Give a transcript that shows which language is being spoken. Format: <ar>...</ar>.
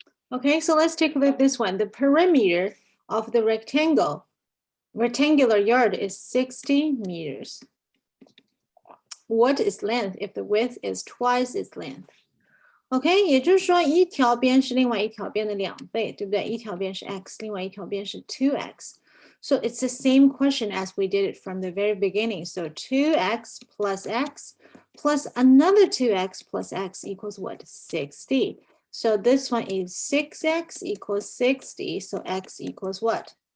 <en>Okay, so let's take a look at this one. The perimeter of the rectangular yard is 60 meters. What is length if the width is twice its length?</en> <zh>OK， 也就是说一条边是另外一条边的2倍，对不对？一条边是 x， 另外一条边是 2x.</zh> <en>So it's the same question as we did it from the very beginning. So 2x plus x plus another 2x plus x equals what? 60. So this one is 6x equals 60. So x equals what?</en>